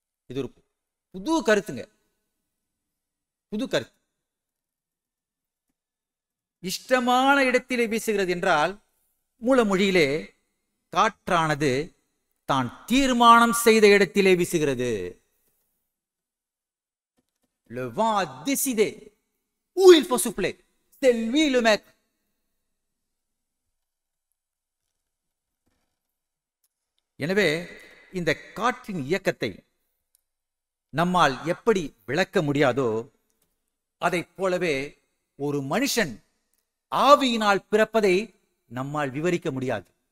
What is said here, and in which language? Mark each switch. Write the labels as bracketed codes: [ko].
[ta] இது ஒரு புது கருத்துங்க, புது கருத்து. இஷ்டமான இடத்திலே வீசுகிறது என்றால், மூலமொழியிலே காற்றானது தான் தீர்மானம் செய்த இடத்திலே வீசுகிறது. [fr] le vent a décidé où il faut souffler, c'est lui le maître. [ta] எனவே இந்த காற்றின் இயக்கத்தை நம்மால் எப்படி விளக்க முடியாதோ, அதைப் போலவே ஒரு மனுஷன் ஆவியினால் பிறப்பதை நம்மால் விவரிக்க முடியாது.